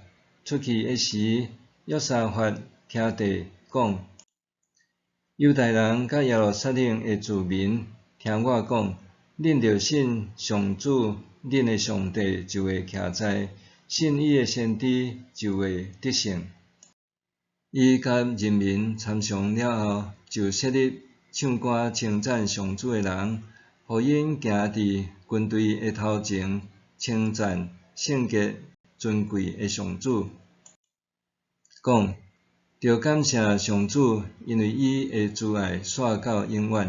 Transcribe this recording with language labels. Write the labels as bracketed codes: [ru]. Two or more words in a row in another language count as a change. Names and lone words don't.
[nan] 出去的时，约沙法徛地讲： 犹太人甲耶路撒冷的住民听我讲，恁着信上主，恁的上帝就会徛在，信伊的先知就会得胜。伊甲人民参详了后，就设立唱歌称赞上主的人，互因行伫军队的头前，称赞圣洁尊贵的上主，讲。着感谢上主，因为伊的慈爱续到永远。